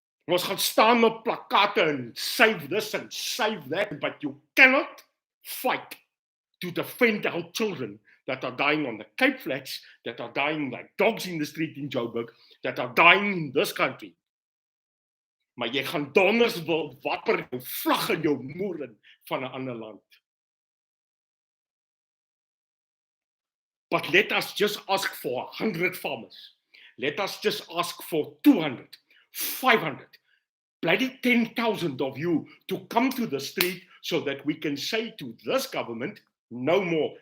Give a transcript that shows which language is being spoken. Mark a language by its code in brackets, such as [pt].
[af] Ons gaan staan op plakate [en] and save this and save that, but you cannot fight to defend our children that are dying on the Cape Flats, that are dying like dogs in the street in Joburg, that are dying in this country. [af] Maar jy gaan donders wil wapper jou vlag in jou moeren van 'n ander land. [en] But let us just ask for 100 farmers. Let us just ask for 200, 500, bloody 10,000 of you to come to the street so that we can say to this government, no more.